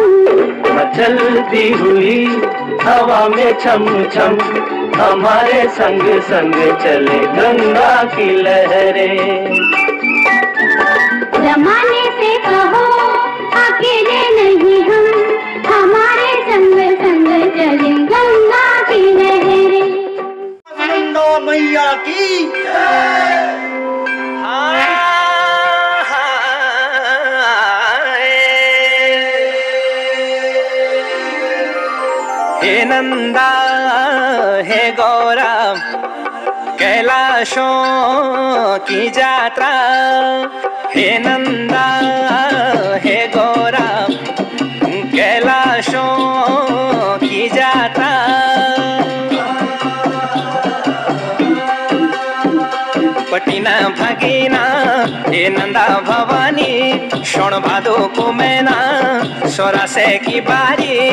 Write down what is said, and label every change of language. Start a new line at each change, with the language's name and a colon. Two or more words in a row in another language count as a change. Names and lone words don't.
Hindi: मचलती हुई हवा में छम छम, हमारे संग संग चले गंगा की लहरें। ज़माने से कहो अकेले नहीं हम, हमारे संग संग चले गंगा की लहरें। गंगा मैया की
Garhwali: हे नंदा हे गौरव कैलाशों की जात्रा। हे नंदा हे गौरव कैलाशों की जात्रा। पटिना भगीना हे नंदा भवानी शोण भादो को मैना सोरा से की बारी